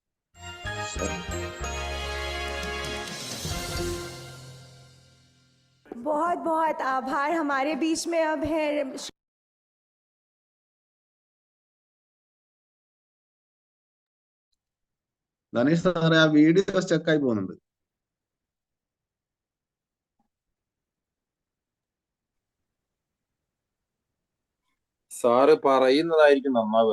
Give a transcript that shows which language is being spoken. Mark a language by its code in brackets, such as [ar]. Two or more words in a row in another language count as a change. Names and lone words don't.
[hi] बहुत बहुत आभार. हमारे बीच में अब है [ml] ധനീഷ് സാറേ, ആ വീഡിയോ സ്റ്റക്കായി പോകുന്നുണ്ട്. സാറ് പറയുന്നതായിരിക്കും നന്നാവുക.